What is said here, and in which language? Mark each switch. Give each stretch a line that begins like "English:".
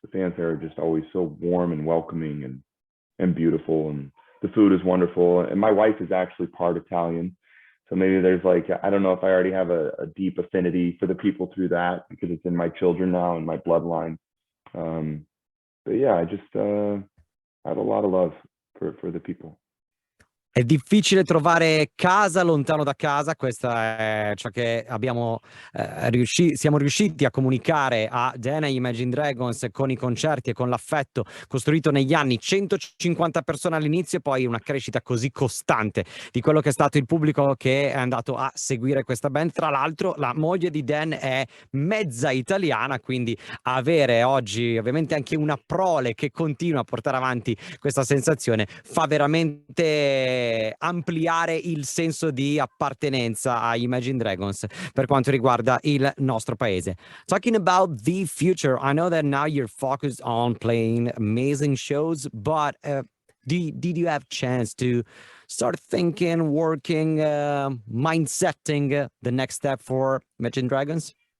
English: The fans there are just always so warm and welcoming and beautiful, and the food is wonderful. And my wife is actually part Italian, so maybe there's like, I don't know if I already have a deep affinity for the people through that because it's in my children now and my bloodline. But yeah, I just have a lot of love for the people.
Italian: È difficile trovare casa lontano da casa, questa è ciò che abbiamo siamo riusciti a comunicare a Dan e Imagine Dragons con i concerti e con l'affetto costruito negli anni. 150 persone all'inizio e poi una crescita così costante di quello che è stato il pubblico che è andato a seguire questa band. Tra l'altro la moglie di Dan è mezza italiana, quindi avere oggi ovviamente anche una prole che continua a portare avanti questa sensazione fa veramente ampliare il senso di appartenenza a Imagine Dragons per quanto riguarda il nostro paese.
English: Talking about the future, I know that now you're focused on playing amazing shows, but did you have chance to start thinking, working, mindsetting the next step for Imagine Dragons?